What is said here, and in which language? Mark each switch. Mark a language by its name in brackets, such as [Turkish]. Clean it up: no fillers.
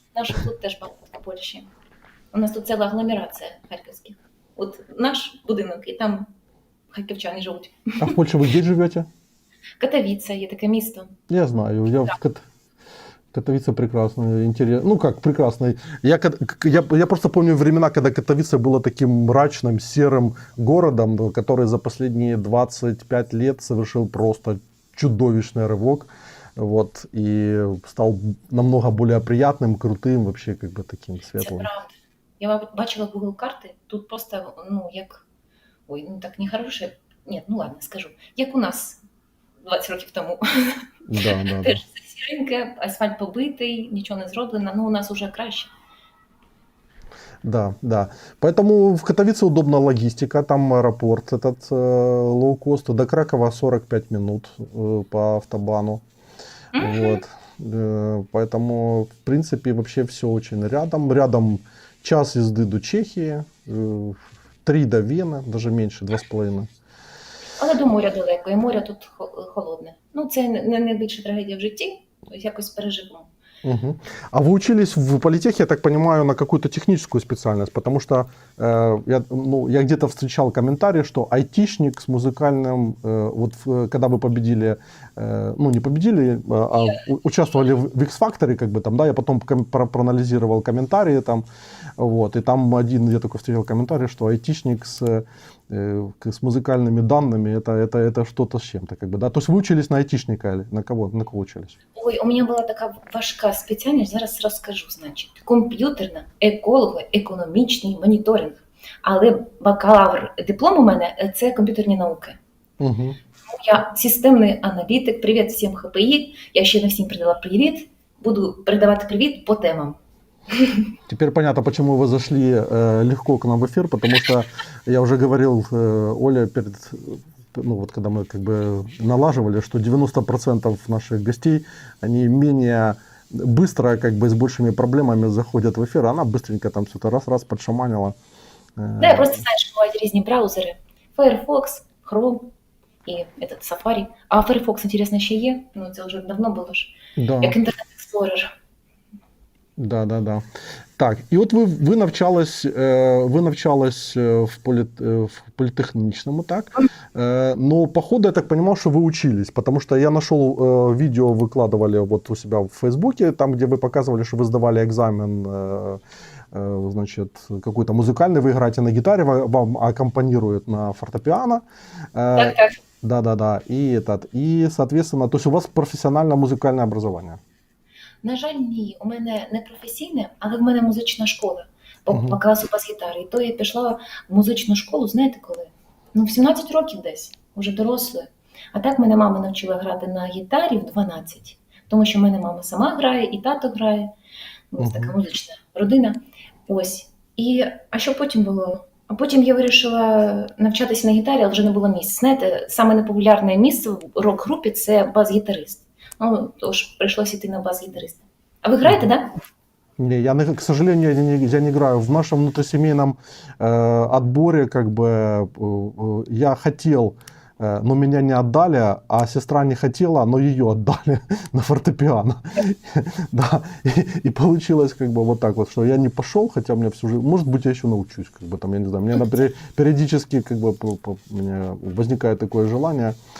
[Ukrainian] Наш тут теж багато в Польщі. У нас тут ціла агломерація харківських. От наш будинок, і там харківчани живуть. [Russian] А в Польше вы где живете? Катовіца є таке місто. Я знаю, я в Катовице прекрасно, интересно. Ну как прекрасно. Я просто помню времена, когда Катовице было таким мрачным, серым городом, который за последние 25 лет совершил просто чудовищный рывок. Вот, и стал намного более приятным, крутым, вообще как бы таким [Ukrainian] Це [Russian] светлым. [Ukrainian] правда. Я бачила Google карти, тут просто, як, так нехороше, ні, ладно, скажу, як у нас 20 років тому. [Russian] Да. [Ukrainian] Теж все сіреньке, асфальт побитий, нічого не зроблено, у нас уже краще. [Russian] Да. Поэтому в Катовице удобна логистика, там аэропорт, этот лоукост, до Кракова 45 минут по автобану. Вот. Поэтому, в принципе, вообще все очень рядом. Рядом час езды до Чехии, 3 до Вены, даже меньше, 2,5. [Ukrainian] Але до моря далеко, і море тут холодне. Це не найбільша трагедія в житті, якось переживемо. Угу. [Russian] А вы учились в политехе, я так понимаю, на какую-то техническую специальность, потому что я где-то встречал комментарий, что айтишник с музыкальным, когда вы победили, не победили, а участвовали в X-Factor, как бы там, да, я потом проанализировал комментарии там, вот, и там я только встречал комментарий, что айтишник с музыкальными данными, это что-то с чем-то, как бы, да, то есть вы учились на айтишника или на кого учились? [Ukrainian] Ой, у мене була така важка спеціальність, зараз розкажу, значить. Комп'ютерна, еколого-економічний моніторинг. Але бакалавр, диплом у мене – це комп'ютерні науки. Угу. Я системний аналітик, привіт всім ХПІ, я ще не всім передала привіт, буду передавати привіт по темам. [Russian] Теперь понятно, почему вы зашли легко к нам в эфир, потому что я уже говорил Оле ну вот когда мы как бы налаживали, что 90% наших гостей, они менее быстро, как бы с большими проблемами заходят в эфир, она быстренько там все это раз-раз подшаманила. [Ukrainian] Да, я просто знаю, що бувають різні браузери. Firefox, Chrome і этот Safari. А Firefox, інтересно, ще є? Ну, це вже давно було ж. [Russian] Да. [Ukrainian] Як Internet Explorer. [Russian] Да. [Ukrainian] Так, і от ви навчались в політехнічному, так? [Russian] Но, походу, я так понимал, что вы учились, потому что я нашел видео, выкладывали вот у себя в Фейсбуке, там, где вы показывали, что вы сдавали экзамен, значит, какой-то музыкальный, вы играете на гитаре, вам аккомпанируют на фортепиано. [Ukrainian] Так. [Russian] Да. И, соответственно, то есть у вас профессиональное музыкальное образование. [Ukrainian] На жаль, ні. У мене не професійне, але в мене музична школа по Мгм. класу бас-гітари. І то я пішла в музичну школу, знаєте коли? Ну, в 17 років десь, уже дорослою. А так мене мама навчила грати на гітарі в 12. Тому що в мене мама сама грає, і тато грає. У нас така музична родина. Ось. А що потім було? А потім я вирішила навчатися на гітарі, але вже не було місця. Знаєте, саме непопулярне місце в рок-групі – це бас-гітарист. Ну, тож прийшлося йти на бас-гітариста. А ви граєте, так? Да? [Russian] Не, к сожалению, я не играю. В нашем внутрисемейном отборе как бы я хотел, но меня не отдали, а сестра не хотела, но ее отдали на фортепиано. Да. И получилось как бы вот так вот, что я не пошел, хотя у меня всю жизнь, может быть, я еще научусь, как бы там, я не знаю, мне периодически как бы у меня возникает такое желание.